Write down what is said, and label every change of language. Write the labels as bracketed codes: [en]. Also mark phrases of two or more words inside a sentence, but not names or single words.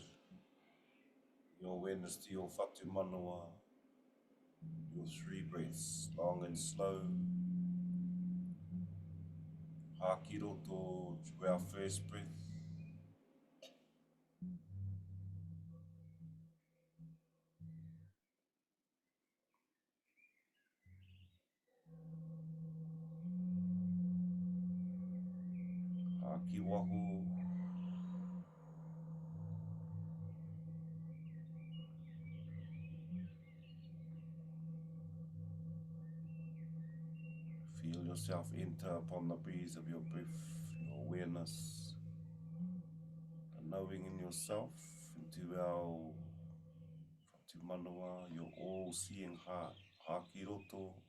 [en] Your awareness to your [mi] whatu manawa. [en] Your 3 breaths, long and slow. [mi] Haki roto, [en] enjoy our first breath. [mi] Haki waho. [en] Feel yourself enter upon the breeze of your breath, your awareness, the knowing in yourself, into our [mi] whatu manawa, [en] your all-seeing heart, [mi] haki roto.